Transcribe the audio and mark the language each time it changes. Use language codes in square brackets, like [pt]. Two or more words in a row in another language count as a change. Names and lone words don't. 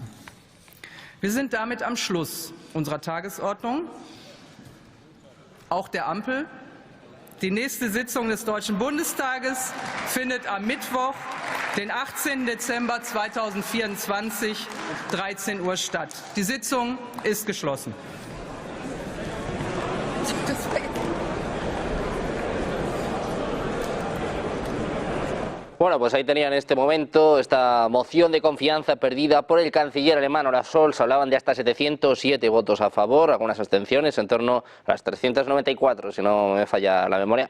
[de] Wir sind damit am Schluss unserer Tagesordnung, auch der Ampel. Die nächste Sitzung des Deutschen Bundestages findet am Mittwoch, den 18. Dezember 2024, 13 Uhr statt. Die Sitzung ist geschlossen. [es] Bueno, pues ahí tenían en este momento esta moción de confianza perdida por el canciller alemán Olaf Scholz. Hablaban de hasta 707 votos a favor, algunas abstenciones, en torno a las 394, si no me falla la memoria.